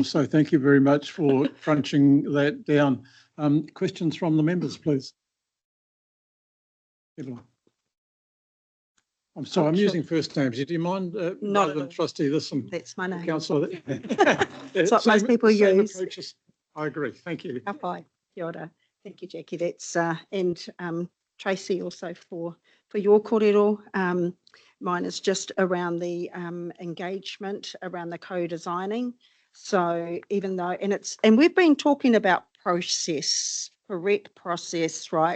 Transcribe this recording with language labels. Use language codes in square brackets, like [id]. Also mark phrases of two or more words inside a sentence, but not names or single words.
[en] So thank you very much for crunching that down. Questions from the members, please. I'm sorry, I'm using first names. Do you mind rather than trustee this and that's my name. councillor? It's what most people use. Approaches. I agree. Thank you. [mi] Hi, kia ora. [en] Thank you, Jackie. That's and Tracy also for your kōrero. Mine is just around the engagement around the co-designing. So even though and we've been talking about process, correct process, right?